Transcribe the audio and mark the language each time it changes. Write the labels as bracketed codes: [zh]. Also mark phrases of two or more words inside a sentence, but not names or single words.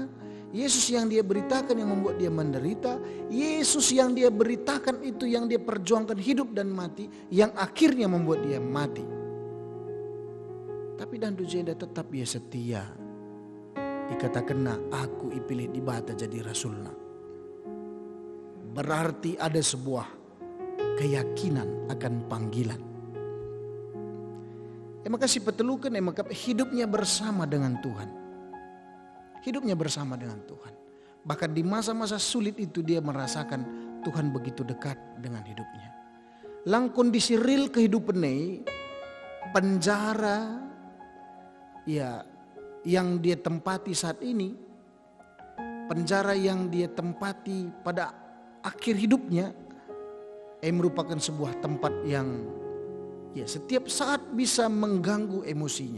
[id] Yesus yang dia beritakan yang membuat dia menderita. Yesus yang dia beritakan itu yang dia perjuangkan hidup dan mati. Yang akhirnya membuat dia mati. Tapi dan jenda tetap dia setia. [btx] Dikatakan aku ipilih di bata jadi rasulna. [id] Berarti ada sebuah keyakinan akan panggilan. Maka si petelukan maka hidupnya bersama dengan Tuhan. Hidupnya bersama dengan Tuhan. Bahkan di masa-masa sulit itu dia merasakan Tuhan begitu dekat dengan hidupnya. Lang kondisi real kehidupan ini, penjara ya yang dia tempati saat ini, penjara yang dia tempati pada akhir hidupnya merupakan sebuah tempat yang ya setiap saat bisa mengganggu emosinya.